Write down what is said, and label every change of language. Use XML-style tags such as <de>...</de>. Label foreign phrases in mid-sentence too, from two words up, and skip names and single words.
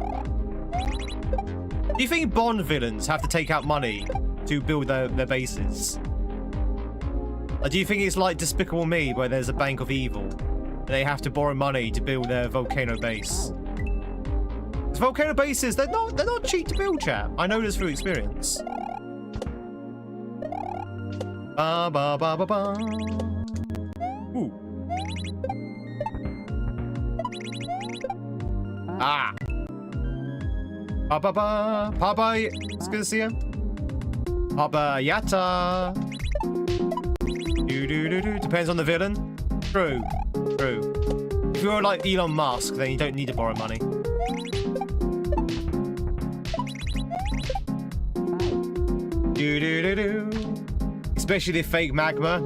<en>Do you think Bond villains have to take out money to build their bases? Or do you think it's like Despicable Me, where there's a bank of evil and they have to borrow money to build their volcano base? Because volcano bases, they're not cheap to build, chat. I know this through experience. Ba ba ba ba ba. Ooh. Ah. Ba ba ba. Papa. It's good to see you. Papa Yata. Do do do do. Depends on the villain. True. True. if you're like Elon Musk, then you don't need to borrow money. Especially the fake magma.</en>